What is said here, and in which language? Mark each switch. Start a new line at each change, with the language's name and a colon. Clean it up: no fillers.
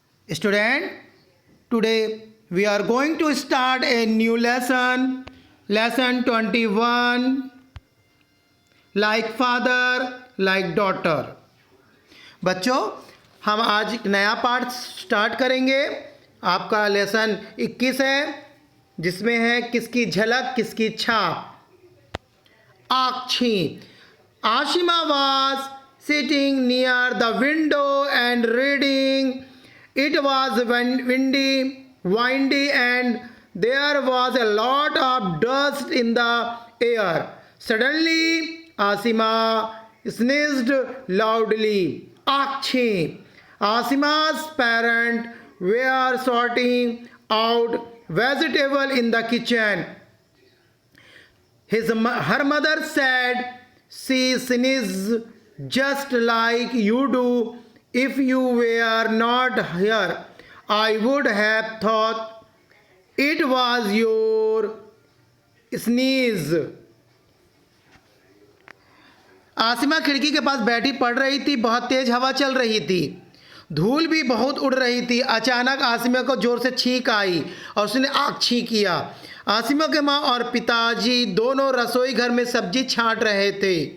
English: Student, today we are going to start a new lesson. Lesson 21. Like father, like daughter.
Hindi: बच्चों, हम आज एक नया पाठ स्टार्ट करेंगे. आपका लेसन 21 है, जिसमें है किसकी झलक किसकी छाप. आँखी.
English: Ashima was sitting near the window and reading. It was windy, and there was a lot of dust in the air. Suddenly, Asima sneezed loudly. Achhi. Asima's parents were sorting out vegetable in the kitchen. Her mother said, "She sneezes just like you do. If you were not here, I would have thought it was your sneeze."
Hindi: Asima खिड़की के पास बैठी पढ़ रही थी. बहुत तेज हवा चल रही थी, धूल भी बहुत उड़ रही थी. अचानक आसिमा को जोर से छींक आई और उसने आँख छींक किया. आसिमा के माँ और पिताजी दोनों रसोई घर में सब्जी छांट रहे थे.